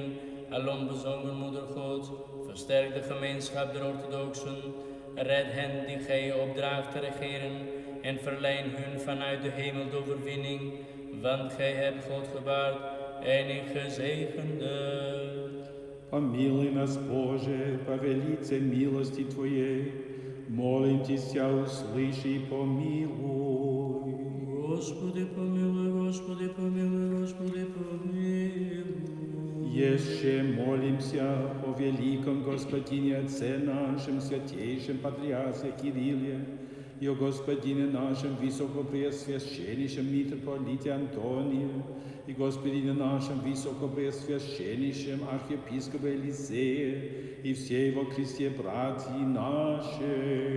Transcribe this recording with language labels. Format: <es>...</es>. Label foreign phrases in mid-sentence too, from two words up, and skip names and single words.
<nl>Alom bezongen moeder God. Versterk de gemeenschap der orthodoxen. Red hen die gij opdraagt te regeren. En verleen hun vanuit de hemel de overwinning. Want gij hebt God gebaard en ik gezegende.</nl> <cu>Помилуй нас, Боже, по велице милости Твоей, молим Тися, услыши и помилуй. Господи, помилуй, Господи, помилуй, Господи, помилуй. Еще молимся о великом Господине Отце нашем, святейшем Патриархе Кирилле, и о Господине нашем Высокопреосвященнейшем митрополите Антонии, и Господине нашем Высокопреосвященнейшем архиепископе Елисее, и все его кресте братья наши.</cu>